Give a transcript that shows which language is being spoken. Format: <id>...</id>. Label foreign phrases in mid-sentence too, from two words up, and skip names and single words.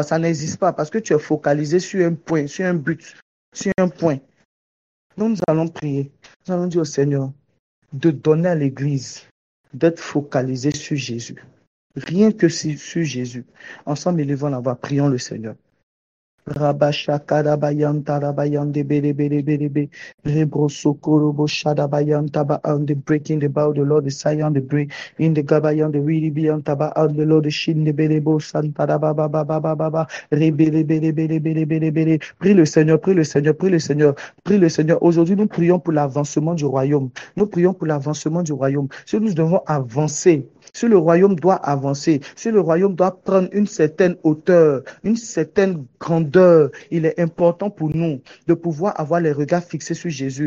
<fr>Ça n'existe pas parce que tu es focalisé sur un point, sur un but, sur un point. Donc, nous allons prier. Nous allons dire au Seigneur de donner à l'Église d'être focalisé sur Jésus. Rien que sur Jésus. Ensemble, élevons la voix. Prions le Seigneur. Rabashakarabayan tarabayan de bere bere bere be rebro sokorobo shadabayan taba on the breaking the bow the Lord the Zion the break in the gabayan the really beyond taba on the Lord the shin the bere bo santara baba baba baba rebere bere bere bere bere bere. Prie le Seigneur, prie le Seigneur, prie le Seigneur, prie le Seigneur. Aujourd'hui, nous prions pour l'avancement du royaume. Nous prions pour l'avancement du royaume. Si nous devons avancer, si le royaume doit avancer, si le royaume doit prendre une certaine hauteur, une certaine grandeur, il est important pour nous de pouvoir avoir les regards fixés sur Jésus.</fr>